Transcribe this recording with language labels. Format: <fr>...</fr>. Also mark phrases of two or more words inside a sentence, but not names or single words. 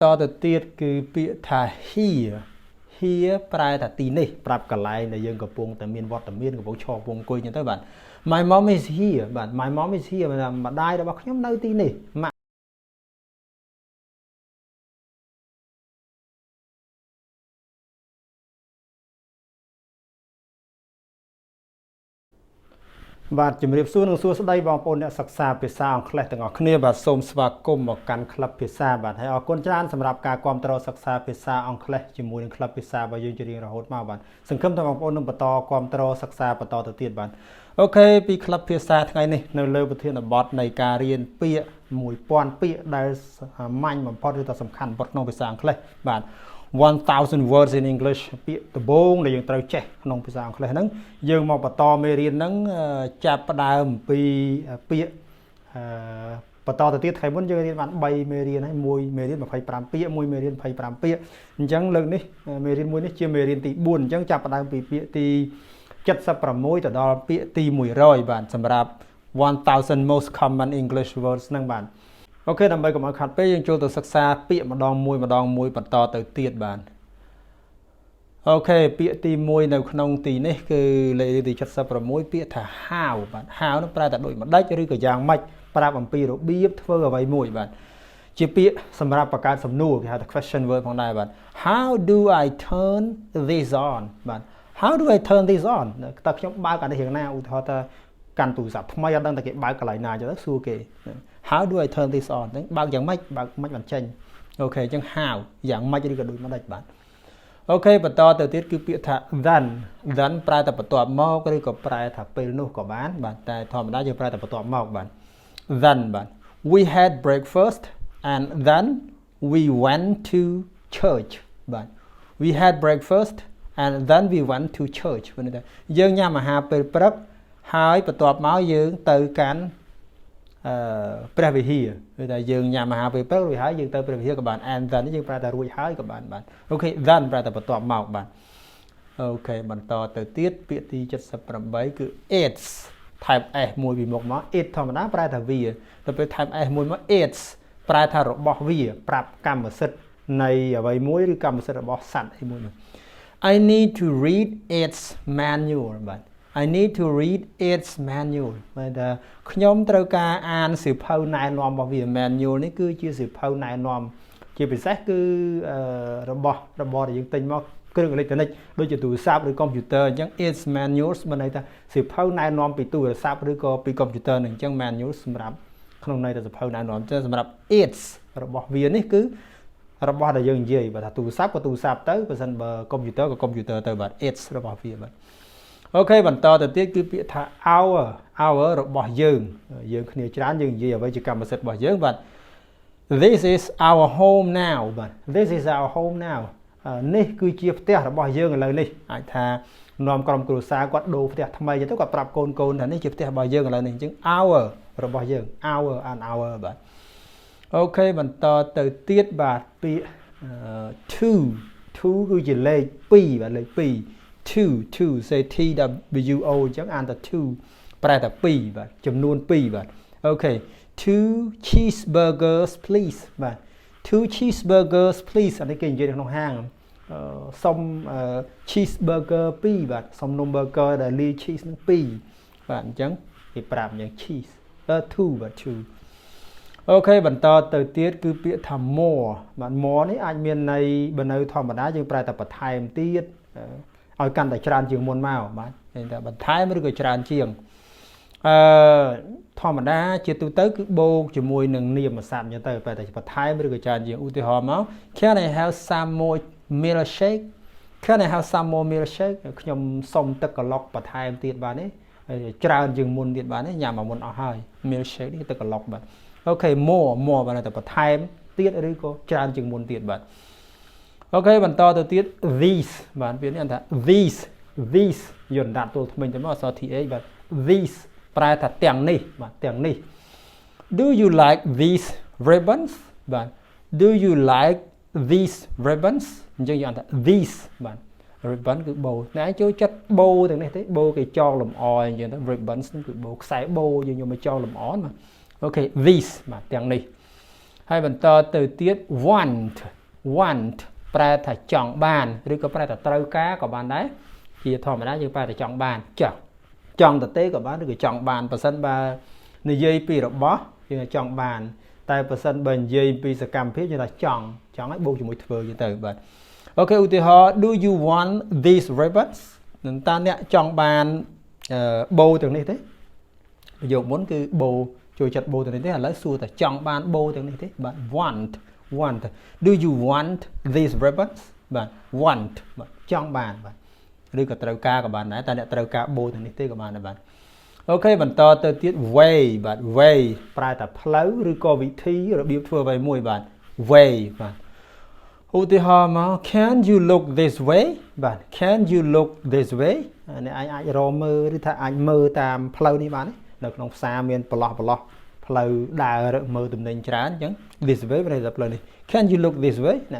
<km>តទៅទៀតគឺពាក្យថា</km> <en>here here</en> <km>ប្រែថាទីនេះប្រាប់កន្លែងដែលយើងកំពុងតែមានវត្តមានកំពុងឈរកំពុងអង្គុយអញ្ចឹងទៅបាទ</km> <en>My mom is here</en> <km>បាទ</km> <en>My mom is here</en> <km>ម្ដាយរបស់ខ្ញុំនៅទីនេះ បាទជំរាបសួរនិងសួស្តីបងប្អូនអ្នកសិក្សាភាសាអង់គ្លេសទាំងអស់គ្នាបាទសូមស្វាគមន៍មកកាន់ក្លឹ បភាសាបាទហើយអរគុណច្រើនសម្រាប់ការគាំទ្រសិក្សាភាសាអង់គ្លេសជាមួយនឹងក្លឹបភាសារបស់យើងជារៀងរហូតមកបាទសង្ឃឹមថាបងប្អូននឹងបន្តគាំទ្រសិក្សាបន្តទៅទៀតបាទអូខេពីក្លឹបភាសាថ្ងៃនេះនៅលើប្រធានបទនៃការរៀនពាក្យ 1000 ពាក្យដែលមាញ់បំផុតឬក៏សំខាន់បំផុតក្នុងភាសាអង់គ្លេសបាទ</km> <en>1000 words in English</en> <km>ពាក្យដំបូងដែលយើងត្រូវចេះក្នុងភាសាអង់គ្លេសហ្នឹងយើងមកបន្តមេរៀនហ្នឹងចាប់ផ្ដើមពីពាក្យបន្តទៅទៀតថ្ងៃមុនយើងរៀនបាន3មេរៀនហើយ1មេរៀន25ពាក្យ1មេរៀន25ពាក្យអញ្ចឹងលើកនេះមេរៀនមួយនេះជាមេរៀនទី4អញ្ចឹងចាប់ផ្ដើមពីពាក្យទី76ទៅដល់ពាក្យទី100បាទសម្រាប់</km> <en>1000 most common English words</en> <km>ហ្នឹងបាទអូខេដើម្បីកុំឲ្យខាត់ពេកយើងចូលទៅសិក្សាពាក្យម្ដងមួយបន្តទៅទៀតបាទអូខេពាក្យទី1នៅក្នុងទីនេះ គឺលេខទី76ពាក្យថា how បាទ how នោះប្រែថាដូចម្ដេចឬក៏យ៉ាងម៉េចប្រាប់អំពីរបៀបធ្វើអ្វីមួយបាទជាពាក្យសម្រាប់បង្កើតសំណួរគេហៅថា</km> <en>question word</en> <km>ផងដែរបាទ</km> <en>How do I turn this on</en> <km>បាទ</km> <en>How do I turn this on</en> <km>តើខ្ញុំបើកអានេះយ៉ាងណាឧទាហរណ៍ថាកាន់ទូរស័ព្ទថ្មីអត់ដឹងតែគេបើកកន្លែងណាចឹងទៅសួរគេ How do I turn this on ហ្នឹងបើកយ៉ាងម៉េចបើកមិនបានចេញអូខេអញ្ចឹង how យ៉ាងម៉េចឬក៏ដូចម្ដេចបាទអូខេបន្តទៅទៀតគឺពាក្យថា then ប្រែតែបន្ទាប់មកឬក៏ប្រែថាពេលនោះក៏បានបាទតែធម្មតាយើងប្រែតែបន្ទាប់មកបាទ then បាទ</km> <en>we had breakfast and then we went to church</en> <km>បាទ</km> <en>we had breakfast and then we went to church</en> <km>យើងញ៉ាំអាហារពេលព្រឹកហើយបន្ទាប់មកយើងទៅកាន់ព្រះវិហារគឺថាយើងញ៉ាំអាហារពេលព្រឹករួចហើយយើងទៅព្រះវិហារក៏បាន</km> <en>and then</en> <km>យើងប្រែថារួចហើយក៏បានបាទអូខេ then ប្រែថាបន្ទាប់មកបាទអូខេបន្តទៅទៀតពាក្យទី 78គឺ</km> <en>it's type s</en> <km>មួយពីមុខមក it ធម្មតាប្រែថាវាទៅពេល</km> <en>type s</en> <km>មួយមក it's ប្រែថារបស់វាប្រាប់កម្មសិទ្ធិនៃអ្វីមួយឬកម្មសិទ្ធិរបស់សត្វអីមួយ</km> <en>I need to read its manual បាទ I need to read its manual</en> <km>បាទខ្ញុំត្រូវការអានសៀវភៅណែនាំរបស់វា</km> <en>manual</en> <km>នេះគឺជា សៀវភៅណែនាំជាពិសេសគឺរបស់ដែលយើងទិញមកគ្រឿងអេឡិចត្រូនិកដូចជាទូរស័ព្ទឬកុំព្យូទ័រអញ្ចឹង</km> <en>its manuals</en> <km>មានន័យថាសៀវភៅណែនាំពីទូរស័ព្ទឬក៏ពីកុំព្យូទ័រនឹងអញ្ចឹង manual សម្រាប់ក្នុងន័យថាសៀវភៅណែនាំអញ្ចឹងសម្រាប់ its របស់វានេះគឺរបស់ដែលយើងនិយាយបើថាទូរស័ព្ទក៏ទូរស័ព្ទទៅបើសិនបើកុំព្យូទ័រក៏កុំព្យូទ័រទៅបាទ its របស់វាបាទអូខេបន្តទៅទៀតគឺពាក្យថា our របស់យើងគ្នាច្រើនយើងនិយាយអ្វីជាកម្មសិទ្ធិរបស់យើងបាទ</km> <en>This is our home now</en> <km>បាទ</km> <en>This is our home now</en> <km>នេះគឺជាផ្ទះរបស់យើងឥឡូវនេះអាចថានាំក្រុមគ្រួសារគាត់ដូរផ្ទះថ្មីទៅគាត់ប្រាប់កូនថានេះជាផ្ទះរបស់យើងឥឡូវនេះអញ្ចឹង our របស់យើង</km> <en>our and our</en> <km>បាទអូខេបន្តទៅទៀតបាទពាក្យ two គឺជាលេខ2បាទលេខ2</km> <en>two say T W O</en> <km>អញ្ចឹងអានថា two ប្រែថា2បាទចំនួន2បាទអូ ខេ</km> <en>two cheeseburgers please</en> <km>បាទ</km> <en>two cheeseburgers please</en> <km>អានេះគេនិយាយក្នុងហាងសុំ cheeseburger 2បាទសុំនំ burger ដែលលាយ cheese នឹង2បាទអញ្ចឹងគេប្រាប់អញ្ចឹង</km> <en>cheese two</en> <km>បាទ two អូខេបន្តទៅទៀតគឺពាក្យថា more បាទ more នេះអាចមានន័យបើនៅធម្មតាយើងប្រែថាបន្ថែមទៀតឲ្យកាន់តែច្រើនជាងមុនមកបាទតែបន្ថែមឬក៏ច្រើនជាង ធម្មតាជាទូទៅគឺបូកជាមួយនឹងនាមស័ព្ទអញ្ចឹងទៅតែបន្ថែមឬក៏ច្រើនជាងឧទាហរណ៍មក</km> <en>Can I have some more milkshake Can I have some more milkshake</en> <km>ខ្ញុំសុំទឹកក្លុកបន្ថែមទៀតបាទនេះច្រើនជាងមុនទៀតបាទនេះញ៉ាំមកមុនអស់ហើយ milkshake នេះទឹកក្លុកបាទ អូខេ more បាទតែបន្ថែមទៀតឬក៏ច្រើនជាងមុនទៀតបាទអូខេបន្តទៅទៀត these បាទពាក្យនេះថា these យន្តដាក់ទល់ថ្មិញទៅមកអក្សរ th បាទ these ប្រែថាទាំងនេះបាទទាំងនេះ</km> <en>Do you like these ribbons</en> <km>បាទ</km> <en>Do you like these ribbons</en> <km>អញ្ចឹងយើងថា these បាទ ribbon គឺបូតែឯងចូលចិត្តបូទាំងនេះទេបូគេចងលម្អអញ្ចឹងទៅ ribbons គឺបូខ្សែបូយើងយកមកចងលម្អបាទអូខេ these បាទទាំងនេះហើយបន្តទៅទៀត want ប្រែថាចង់បានឬក៏ប្រែថាត្រូវការក៏បានដែរជាធម្មតាយើងប្រែថាចង់បានចង់ទៅទេក៏បានឬក៏ចង់បានបើសិនបើនិយាយពីរបស់យើងចង់បានតែបើសិនបើនិយាយពីសកម្មភាពយើងថាចង់ឲ្យបូកជាមួយធ្វើយើងទៅបាទអូខេឧទាហរណ៍</km> <en>do you want these ribbons</en> <km>នឹងតើអ្នកចង់បានបូទាំងនេះទេប្រយោគមុនគឺបូចូលចិត្តបូទាំងនេះទេឥឡូវសួរតែចង់បានបូទាំងនេះទេបាទ</km> <en>want do you want these ribbons</en> <km>បាទ want បាទចង់បានបាទឬក៏ត្រូវការក៏បានដែរតែអ្នកត្រូវការបូទាំងនេះទេ ក៏បានដែរបាទអូខេបន្តទៅទៀត way បាទ way ប្រែថាផ្លូវឬក៏វិធីរបៀបធ្វើអ្វីមួយបាទ way បាទឧទាហរណ៍មក</km> <en>can you look this way</en> <km>បាទ</km> <en>can you look this way</en> <km>អ្នកអាចរកមើលឬថាអាចមើលតាមផ្លូវនេះបានទេនៅក្នុងផ្សារមានប្រឡោះផ្លូវដើរមើលទំនិញច្រើនអញ្ចឹង</km> <en>this way</en> <km>ប្រែថាផ្លូវនេះ</km> <en>can you look this way</en> <km>អ្នក</km>